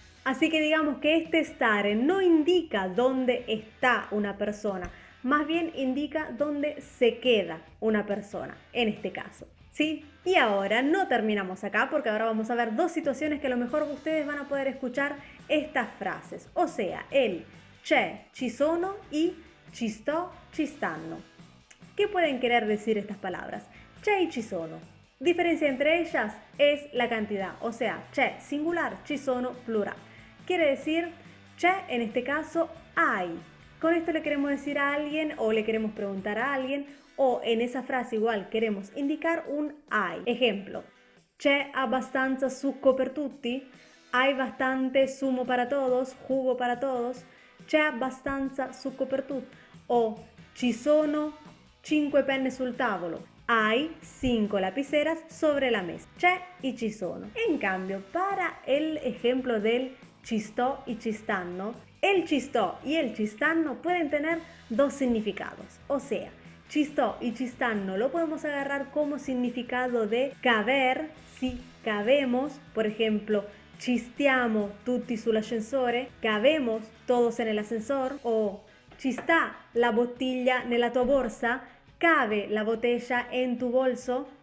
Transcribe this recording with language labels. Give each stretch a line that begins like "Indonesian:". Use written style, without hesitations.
Spanish: Así que digamos que este stare no indica dónde está una persona, más bien indica dónde se queda una persona, en este caso. ¿Sí? Y ahora no terminamos acá porque ahora vamos a ver dos situaciones que a lo mejor ustedes van a poder escuchar estas frases. O sea, el c'è, ci sono y ci sto, ci stanno. ¿Qué pueden querer decir estas palabras? C'è y ci sono. Diferencia entre ellas es la cantidad. O sea, c'è singular, ci sono plural. Quiere decir, c'è en este caso hay. Con esto le queremos decir a alguien o le queremos preguntar a alguien o en esa frase igual queremos indicar un hay. Ejemplo,
Italian: c'è abbastanza succo per tutti,
Spanish: hay bastante zumo para todos, jugo para todos, c'è abbastanza succo per tutti. O
Italian: ci sono 5 penne sul tavolo,
Spanish: hay 5 lapiceras sobre la mesa. C'è y ci sono. En cambio, para el ejemplo del ci sto y ci stanno, el ci sto y el ci stanno pueden tener dos significados. O sea, ci sto y ci stanno lo podemos agarrar como significado de caber, si cabemos, por ejemplo,
Italian: ci stiamo tutti sull'ascensore,
Spanish: cabemos todos en el ascensor, o
Italian: ci sta la bottiglia nella tua borsa,
Spanish: cabe la botella en tu bolso.